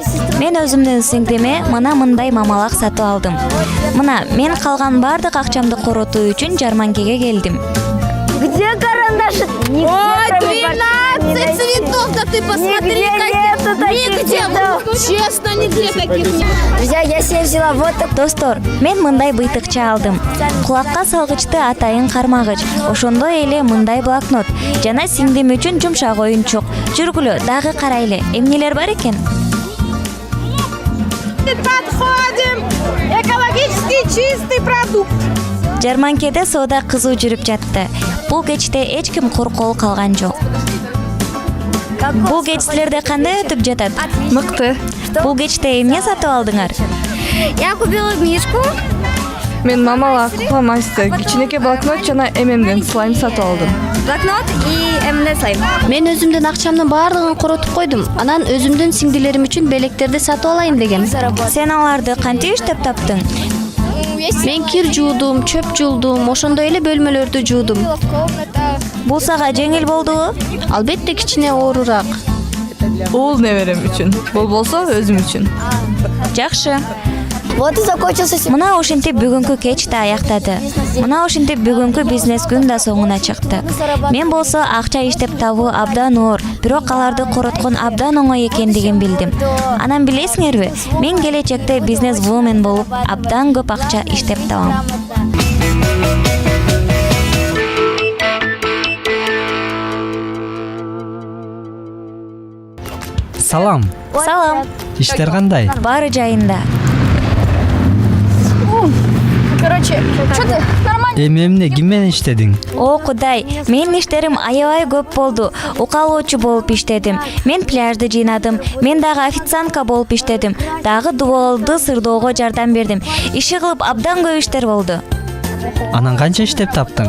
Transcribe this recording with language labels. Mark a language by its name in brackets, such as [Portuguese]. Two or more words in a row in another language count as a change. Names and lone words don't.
[Kyrgyz] Мен өзүмдүн сиңдиме мына мындай мамалак сатып алдым. Мына мен калган бардык акчамды коротуу үчүн жарманкеге келдим. [Russian] Где карандаши? Ой, 12 цветов, да ты посмотри, нигде, честно, нигде таких нет. Друзья, я себе взяла вот так. [Kyrgyz] Достор, мен мындай быйтыкчы алдым. Кулакка салгычты атайын кармагыч, ошондой эле мындай блокнот жана сиңдим үчүн жумшак оюнчук. Жүргүлө, дагы карайлы. Эмнелер бар экен? [Russian] Подходим. Экологически чистый продукт. [Kyrgyz] Жарманкеде соода кызуу жүрүп жатты. Бул кечте эч ким кур кол калган жок. Бул кеч силерде кандай өтүп жатат? Мыкты. Бул кечте эмне сатып алдыңар? [Russian] Я купила мишку. [Kyrgyz] Мен мамалак, фломастер, кичинекей блокнот жана эмемден слайм сатып алдым. [Russian] Блокнот и эмне слайм. [Kyrgyz] Мен өзүмдүн акчамдын баардыгын коротуп койдум. Анан өзүмдүн сиңдилерим үчүн белектерди сатып алайын дегем. Сен аларды кантип иштеп таптың? Мен кир жуудум, чөп жуулдум, ошондой эле бөлмөлөрдү жуудум. Бул сага жеңил болдубу? Албетте кичине оорураак. Уул неберем үчүн. Бул болсо өзүм үчүн. Жакшы. [Russian] Вот и закончился. [Kyrgyz] Мына ошентип бүгүнкү кеч да аяктады. Мына ошентип бүгүнкү бизнес күн да соңуна чыкты. Мен болсо акча иштеп табуу абдан оор, бирок аларды короткон абдан оңой экендигин билдим. Анан билесиңерби, мен келечекте [English] business woman [Kyrgyz] болуп, абдан көп акча иштеп табам. Салам. Салам. Иштер кандай? Баары жайында. [Russian] Короче, что ты? Нормально. [Kyrgyz] Эмне ким менен иштедиң? О Кудай, менин иштерим аябай көп болду. Укалоочу болуп иштедим. Мен пляжды жыйнадым. Мен дагы официантка болуп иштедим. Дагы дубалды сырдоого жардам бердим. Иши кылып абдан көп иштер болду. Анан канча иштеп таптың?